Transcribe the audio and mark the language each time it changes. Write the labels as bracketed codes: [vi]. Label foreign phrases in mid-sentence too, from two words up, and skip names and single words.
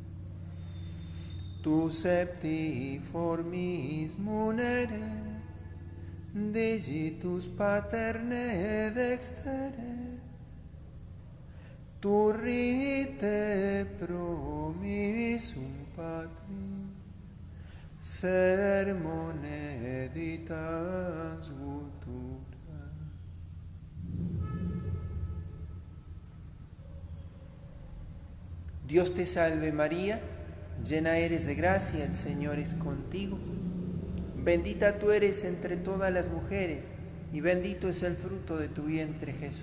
[la] Tu septiformis munere, digitus paterne dextere, tu rite promissum Patris, sermone editas futura. [es] Dios te salve María, llena eres de gracia, el Señor es contigo. Bendita tú eres entre todas las mujeres, y bendito es el fruto de tu vientre Jesús.